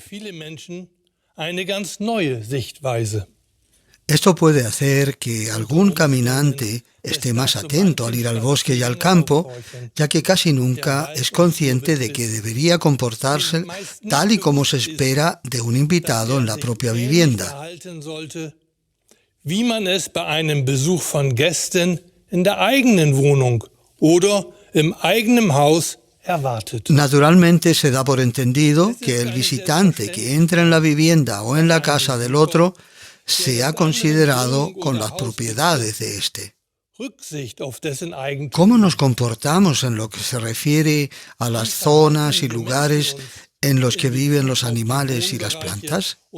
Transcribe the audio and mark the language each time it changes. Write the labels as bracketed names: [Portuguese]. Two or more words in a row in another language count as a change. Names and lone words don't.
[Spanish] Esto puede hacer que algún caminante esté más atento al ir al bosque y al campo, ya que casi nunca es consciente de que debería comportarse tal y como se espera de un invitado en la propia vivienda. [German] Wie man es bei einem Besuch von Gästen in der eigenen Wohnung oder im eigenen Haus erwartet. [Spanish] Naturalmente se da por entendido que el visitante que entra en la vivienda o en la casa del otro sea considerado con las propiedades de éste. ¿Cómo nos comportamos en lo que se refiere a las zonas y lugares en los que viven los animales y las plantas?